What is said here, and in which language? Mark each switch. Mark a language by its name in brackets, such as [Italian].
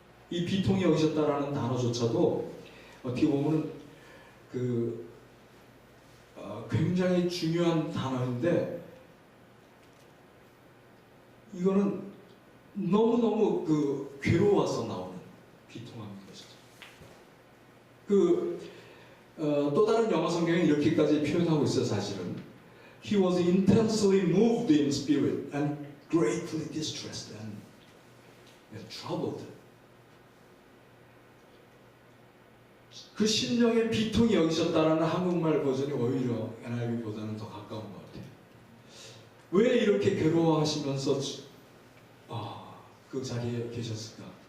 [Korean] 이 비통히 여기셨다라는 단어조차도 어떻게 보면 굉장히 중요한 단어인데, 이거는 너무너무 괴로워서 나오는 비통함인 것이죠. 또 다른 영어 성경에 이렇게까지 표현하고 있어요. 사실은 [English] He was intensely moved in spirit and greatly distressed and troubled. [Korean] 그 심령의 비통이 여기셨다라는 한국말 버전이 오히려 NIV보다는 더 가까운 것 같아요. 왜 이렇게 괴로워하시면서 그 자리에 계셨을까?